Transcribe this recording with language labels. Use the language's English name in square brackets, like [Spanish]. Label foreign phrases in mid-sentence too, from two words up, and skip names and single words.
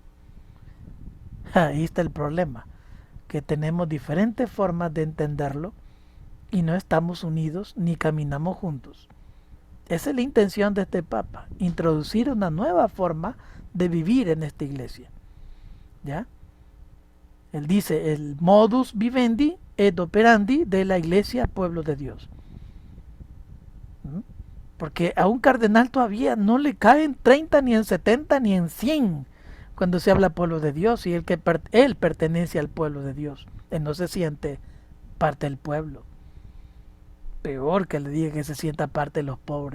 [Spanish] Ahí está el problema, que tenemos diferentes formas de entenderlo y no estamos unidos ni caminamos juntos. Esa es la intención de este Papa, introducir una nueva forma de vivir en esta iglesia, ¿ya? Él dice el [Latin] modus vivendi et operandi [Spanish] de la iglesia pueblo de Dios. Porque a un cardenal todavía no le caen 30 ni en 70 ni en 100 cuando se habla pueblo de Dios y él pertenece al pueblo de Dios. Él no se siente parte del pueblo. Peor que le diga que se sienta parte de los pobres.